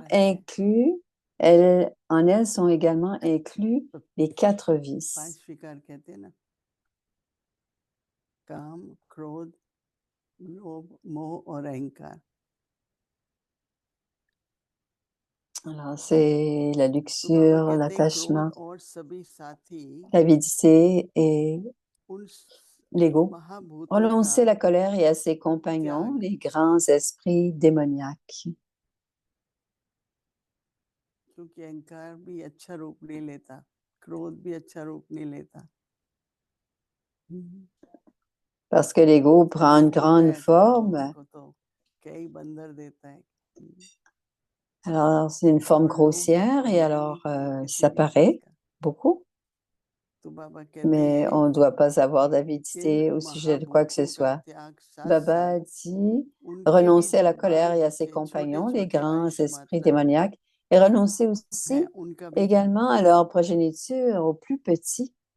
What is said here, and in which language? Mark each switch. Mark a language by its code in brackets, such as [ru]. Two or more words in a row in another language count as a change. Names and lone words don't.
[hi] चार हैं, [fr] inclus, en elle sont également inclus les 4 [hi] पांच [fr] vices. [hi] विकार कहते हैं ना, काम क्रोध लोभ मोह और अहंकार। [fr] Alors, c'est la [hi] तो बाबा [fr] luxure, [hi] कहते हैं क्रोध [fr] l'attachement, [hi] और सभी साथी [fr] l'avidité et [hi] उन [fr] l'ego. [hi] महाभूतों का [fr] Renoncez la colère et à ses compagnons, [hi] त्याग, [fr] les grands esprits démoniaques. [hi] क्योंकि अहंकार भी अच्छा रूप नहीं लेता, क्रोध भी अच्छा रूप नहीं लेता। [fr] Parce que l'ego prend une [hi] क्रोध होता [fr] grande [hi] है तो बाबा [fr] forme. [hi] उनको तो [fr] Alors, c'est une forme grossière et alors ça paraît beaucoup, mais on ne doit pas avoir d'avidité au sujet de quoi que ce soit. Baba dit renoncer à la colère et à ses compagnons, les grands esprits démoniaques, et renoncer aussi également à leur progéniture, aux plus petits.